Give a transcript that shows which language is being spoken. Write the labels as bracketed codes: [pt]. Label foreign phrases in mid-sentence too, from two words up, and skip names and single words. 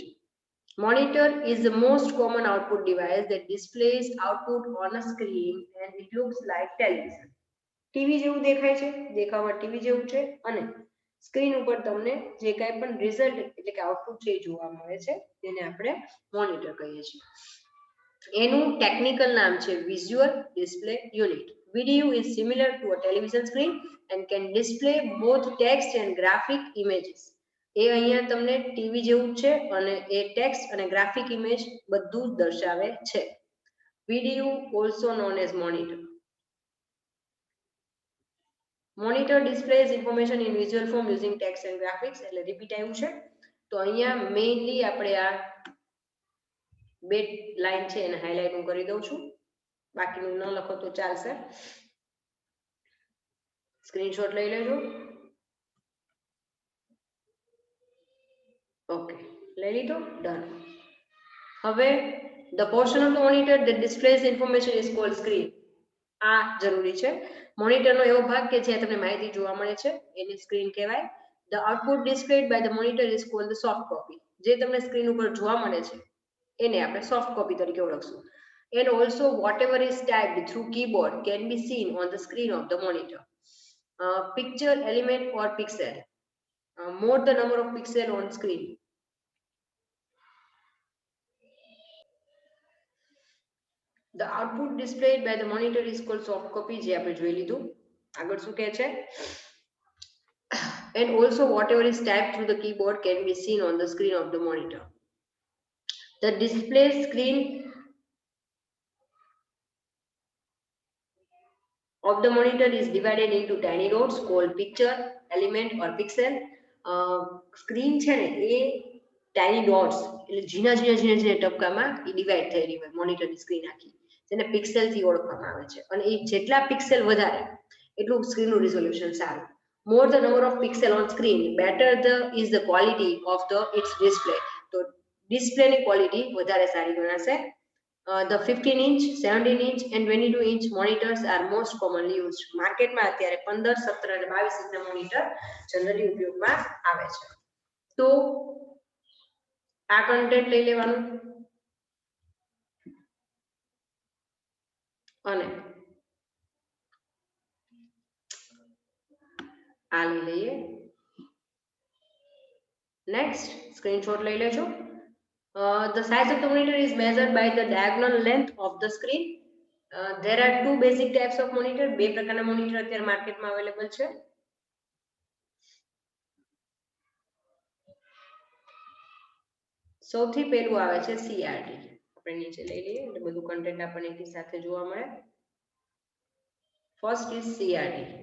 [en] monitor is the most common output device that displays output on a screen and it looks like television. [gu] ટીવી જેવું દેખાય છે, દેખાવમાં ટીવી જેવું છે અને સ્ક્રીન ઉપર તમને જે કાંઈ પણ રિઝલ્ટ એટલે કે આઉટપુટ છે એ જોવા મળે છે તેને આપણે મોનિટર કહીએ છીએ. એનું ટેકનિકલ નામ છે [en] visual display unit. VDU is similar to a television screen and can display both text and graphic images. [gu] એ અહીંયા તમને ટીવી જેવું છે અને એ ટેક્સ્ટ અને [en] graphic image [gu] બધું જ દર્શાવે છે. [en] VDU also known as monitor. Monitor displays information in visual form using text and graphics. [gu] એટલે રિપીટ આવ્યું છે. તો અહીંયા મેઇનલી આપણે આ બે લાઈન છે એને હાઇલાઇટ હું કરી દઉં છું. બાકીનું ન લખો તો ચાલશે. સ્ક્રીનશોટ લઈ લેજો. ઓકે, લઈ લીધો. ડન. [en] હવે the portion of the monitor that displays information is called screen. [gu] આ જરૂરી છે. મોનિટરનો એવો ભાગ કે જ્યાં તમને માહિતી જોવા મળે છે એને સ્ક્રીન કહેવાય. [en] The output displayed by the monitor is called the soft copy. [gu] જે તમને સ્ક્રીન ઉપર જોવા મળે છે એને આપણે [en] soft copy [gu] તરીકે ઓળખશું. [en] And also whatever is typed through keyboard can be seen on the screen of the monitor. Picture, element or pixel. More the number of pixel on screen. The output displayed by the monitor is called soft copy [gu] જે આપણે જોઈ લીધું. આગળ શું કહે છે? [en] And also whatever is typed through the keyboard can be seen on the screen of the monitor. The display screen of the monitor is divided into tiny dots called picture, element or pixel. [gu] Screen છે ને એ [en] tiny dots [gu] એટલે ઝીણા ઝીણા ઝીણા ઝીણા ટપકામાં એ ડિવાઈડ થયેલી હોય મોનિટરની સ્ક્રીન આખી જેને પિક્સેલથી ઓળખવામાં આવે છે અને એ જેટલા પિક્સેલ વધારે એટલું સ્ક્રીનનું રિઝોલ્યુશન સારું. [en] More the number of pixel on screen, better is the quality of its display. [gu] તો ડિસ્પ્લેની ક્વોલિટી વધારે સારી ગણાશે. [en] The 15 inch, 17 inch and 22 inch monitors are most commonly used. [gu] માર્કેટમાં અત્યારે 15, 17 અને 22 ઇંચના મોનિટર જનરલી ઉપયોગમાં આવે છે. તો આ કન્ટેન્ટ લઈ લેવાનું અને આ લઈ લઈએ. [en] next screenshot [gu] લઈ લેજો. [en] The size of the monitor is measured by the diagonal length of the screen. There are two basic types of monitor. [gu] બે પ્રકારના મોનિટર અત્યારે માર્કેટમાં અવેલેબલ છે. સૌથી પહેલું આવે છે CRT. આપણે નીચે લઈ લઈએ એટલે બધું કન્ટેન્ટ આપણને એની સાથે જોવા મળે. [en] first is CRT.